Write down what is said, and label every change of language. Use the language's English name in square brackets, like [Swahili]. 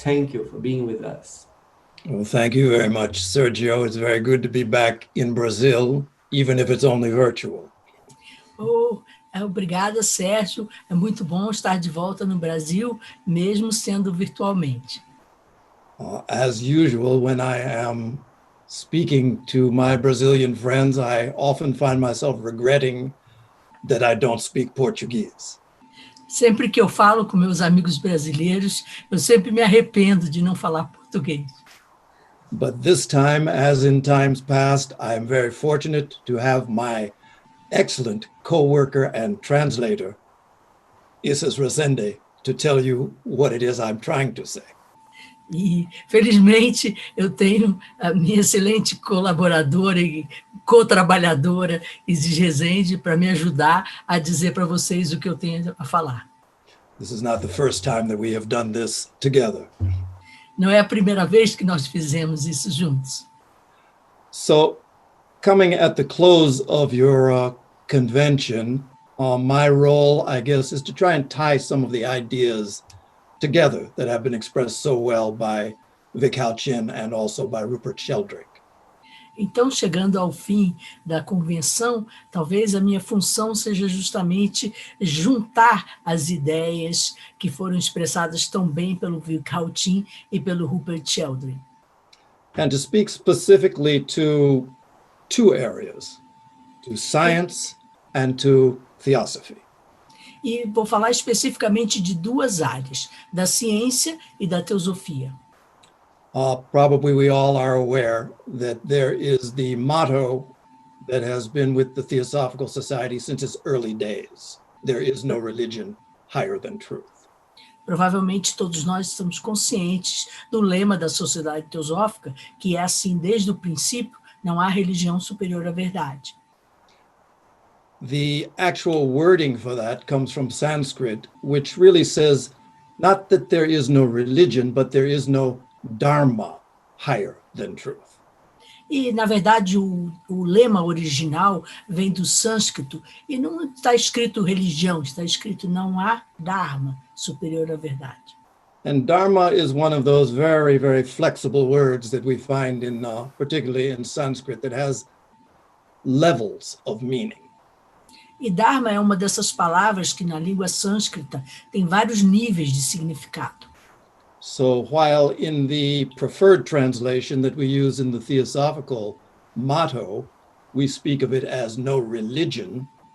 [English] Thank you for being with us. Well, thank you very much, Sergio. It's very good to be back in Brazil, even if it's only virtual. [Portuguese] Obrigada, Sérgio. É muito bom estar de volta no Brasil, mesmo sendo virtualmente. [English] As usual, when I am speaking to my Brazilian friends, I often find myself regretting that I don't speak Portuguese. [Portuguese] Sempre que eu falo com meus amigos brasileiros, eu sempre me arrependo de não falar português. [English] But this time, as in times past, I am very fortunate to have my excellent co-worker and translator, Isis Resende, to tell you what it is I'm trying to say. [Portuguese] E, felizmente, eu tenho a minha excelente colaboradora e co-trabalhadora, Isis Resende, para me ajudar a dizer para vocês o que eu tenho a falar. [English] This is not the first time that we have done this together. [Portuguese] Não é a primeira vez que nós fizemos isso juntos. [English] So, coming at the close of your convention, my role, I guess, is to try and tie some of the ideas together that have been expressed so well by Vic Chin and also by Rupert Sheldrake. [Portuguese] Então, chegando ao fim da convenção, talvez a minha função seja justamente juntar as ideias que foram expressadas tão bem pelo Vic Chin e pelo Rupert Sheldrake. [English] And to speak specifically to two areas, to science and to theosophy. [Portuguese] E vou falar especificamente de duas áreas, da ciência e da teosofia. [English] Probably we all are aware that there is the motto that has been with the Theosophical Society since its early days. There is no religion higher than truth. [Portuguese] Provavelmente todos nós estamos conscientes do lema da Sociedade Teosófica, que é assim desde o princípio, não há religião superior à verdade. [English] The actual wording for that comes from Sanskrit, which really says not that there is no religion, but there is no dharma higher than truth. [Portuguese] E, na verdade, o lema original vem do sânscrito, e não está escrito religião, está escrito não há dharma superior à verdade. [English] And dharma is one of those very, very flexible words that we find in, particularly in Sanskrit, that has levels of meaning. [Portuguese] E dharma é uma dessas palavras que na língua sânscrita tem vários níveis de significado. [English] So while in the preferred translation that we use in the Theosophical motto, we speak of it as no religion.